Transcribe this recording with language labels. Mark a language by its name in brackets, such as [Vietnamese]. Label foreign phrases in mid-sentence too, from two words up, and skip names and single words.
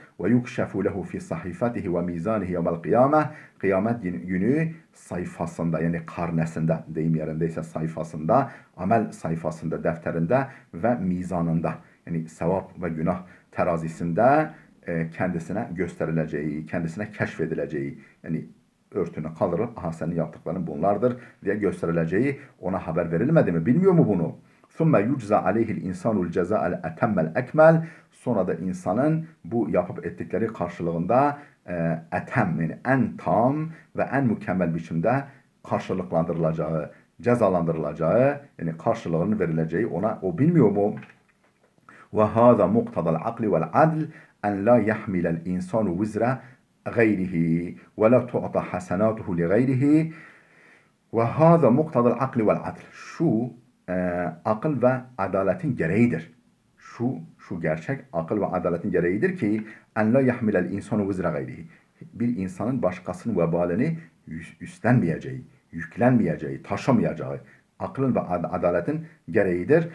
[Arabic] ويكشف له في صحيفته وميزانه يوم القيامة, [Turkish] kıyamet günü sayfasında, yani karnesinde, deyim yerindeyse sayfasında, amel sayfasında, defterinde ve mizanında, yani sevap ve günah terazisinde kendisine gösterileceği, kendisine keşfedileceği, yani örtünü kaldırıp aha senin yaptıkların bunlardır diye gösterileceği ona haber verilmedi mi? Bilmiyor mu bunu? [Arabic] ثُمَّ يُجْزَ عَلَيْهِ الْاِنْسَانُ الْجَزَاءَ الْاَتَمَّ الْاَكْمَلِ, [Turkish] sonra da insanın bu yapıp ettikleri karşılığında etem, yani en tam ve en mükemmel biçimde karşılıklandırılacağı, cezalandırılacağı, yani karşılığının verileceği ona, o bilmiyor mu? [Arabic] وَهَذَا مُقْتَضَى الْعَقْلِ وَالْعَدْلِ اَنْ لَا يَحْمِلَ الْاِنْسَانُ وِزْرَ غَيْرِهِ وَلَا تُعْطَى حَسَنَاتُهُ لِغَيْرِهِ. وَهَذَا مُقْتَضَى الْعَقْلِ وَالْعَدْلِ. [Turkish] Şu akıl ve adaletin gereğidir. Şu gerçek akıl ve adaletin gereğidir ki [Arabic] أن لا يحمل الإنسان وزر غيره. [Turkish] Bir insanın başkasının vebalini üstlenmeyeceği, yüklenmeyeceği, taşımayacağı aklın ve adaletin gereğidir.